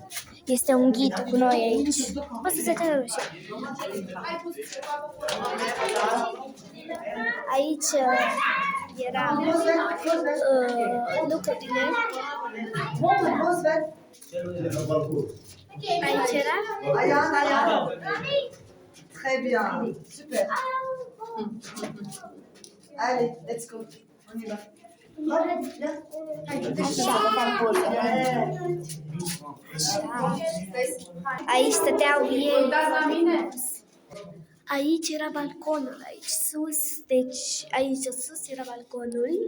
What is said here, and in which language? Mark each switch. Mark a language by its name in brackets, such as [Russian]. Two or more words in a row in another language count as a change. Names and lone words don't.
[Romanian] este un ghid cu noi aici. Poți să te roșie. Aici era lucrurile. Aici era. [French] Très bien. Super. Allez, [English] let's go. [French] On y va. [Romanian] Aici stăteau ei. Aici era balconul, aici sus, deci aici sus era balconul.